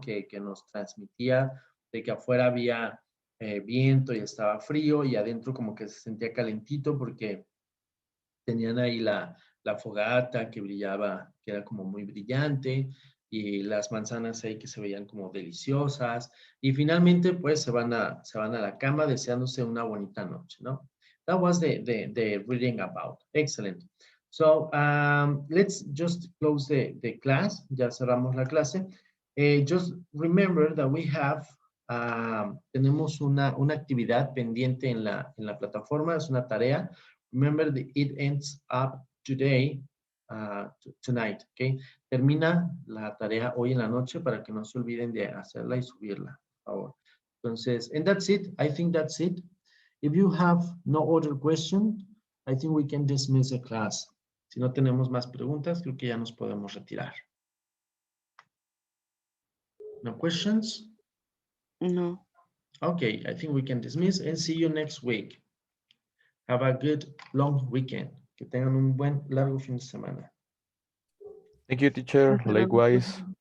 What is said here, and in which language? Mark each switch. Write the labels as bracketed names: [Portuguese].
[Spanish] Que nos transmitía de que afuera había viento y estaba frío y adentro como que se sentía calentito porque tenían ahí la fogata que brillaba, que era como muy brillante y las manzanas ahí que se veían como deliciosas y finalmente pues se van a la cama deseándose una bonita noche, ¿no? [English] That was the reading about. Excellent. So let's just close the class. [Spanish] Ya cerramos la clase. [English] Just remember that we have, [Spanish] tenemos una actividad pendiente en la plataforma, es una tarea. [English] Remember that it ends up today, tonight, okay? [Spanish] Termina la tarea hoy en la noche para que no se olviden de hacerla y subirla, por favor. [English] Entonces, and that's it. I think that's it. If you have no other question, I think we can dismiss the class. [Spanish] Si no tenemos más preguntas, creo que ya nos podemos retirar. [English] No questions? No. Okay, I think we can dismiss and see you next week. Have a good long weekend. [Spanish] Que tengan un buen largo fin de semana. [English] Thank you, teacher. Likewise.